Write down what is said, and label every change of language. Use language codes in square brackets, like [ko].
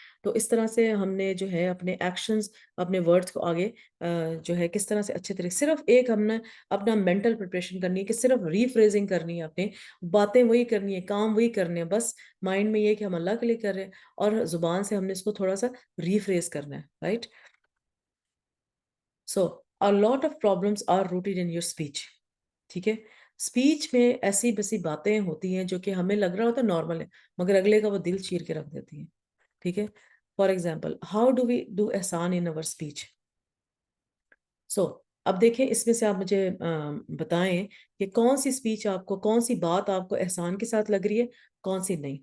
[ur] تو اس طرح سے ہم نے جو ہے اپنے ایکشنز, اپنے ورڈز کو آگے جو ہے کس طرح سے اچھے طریقے, صرف ایک ہم نے اپنا مینٹل پریپریشن کرنی ہے کہ صرف ری فریزنگ کرنی ہے, اپنے باتیں وہی کرنی ہے, کام وہی کرنے ہیں, بس مائنڈ میں یہ کہ ہم اللہ کے لیے کر رہے ہیں اور زبان سے ہم نے اس کو تھوڑا سا ری فریز کرنا ہے, right. [en] So a lot of problems are rooted in your speech. [ur] ٹھیک ہے, اسپیچ میں ایسی بسی باتیں ہوتی ہیں جو کہ ہمیں لگ رہا ہوتا ہے نارمل ہے, مگر اگلے کا وہ دل چیر کے رکھ دیتی ہیں. [en] ٹھیک ہے, for example how do we do احسان ان اوور اسپیچ. [ur] سو اب دیکھیں اس میں سے آپ مجھے بتائیں کہ کون سی اسپیچ آپ کو, کون سی بات آپ کو احسان کے ساتھ لگ رہی ہے, کون سی نہیں.